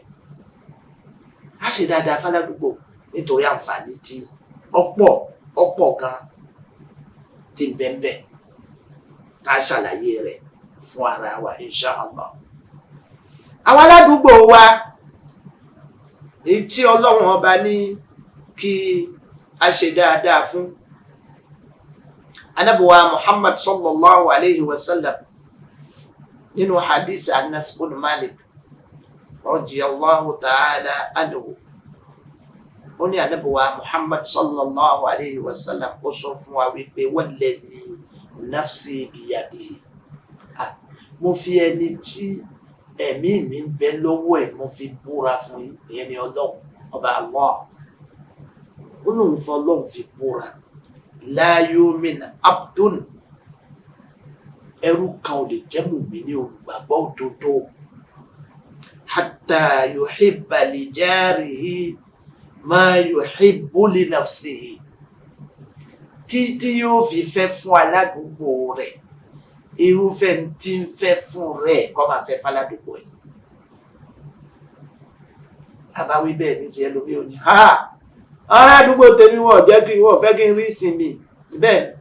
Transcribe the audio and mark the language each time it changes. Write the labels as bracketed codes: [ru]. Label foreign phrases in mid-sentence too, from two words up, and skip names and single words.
[yo] Á ṣe dáadáa fáládùúgbò nítorí àǹfààní tí ọ̀pọ̀ gan ti bẹ́ẹ̀ ká ṣàlàyé rẹ̀ fún ara wa inshallah. Àwọn aládùúgbò wa èyí tí Ọlọ́run ọba ní kí a ṣe dáadáa fún, Ànábì wa Muhammad [ar] صلى الله عليه وسلم nínú hadith Anas bin Malik رضي الله تعالى عنه, [yo] ó ní Ànábì wa Muhammad [ar] صلى الله عليه وسلم [yo] ó sọ fún wa wípé [ar] والذي نفسي بيده, [yo] mo fi ẹni tí ẹ̀mí mi ń bẹ lọ́wọ́ ẹ̀ mo fi búra fún yín, ìyẹn ni Ọlọ́run ọba Allah. Ó lóun fọ Ọlọ́run fi búra, [ar] لا يؤمن عبد [yo] ẹrú kan ò lè jẹ́ mùmínì olùgbàgbọ́ òdodo [ar] حتى يحب لجاره ما يحب لنفسه, [yo] títí yóò fi fẹ́ fún aládùúgbò rẹ̀ irúfẹ́ tí ń fẹ́ fún rẹ̀ kó máa fẹ́ fáládùúgbò ẹ̀. àbáwí bẹ́ẹ̀ ní ti ẹlòmí ò ní aládùúgbò tèmi wọ́n jẹ́ kí wọ́n fẹ́ kí n rí ìsinmi bẹ́ẹ̀.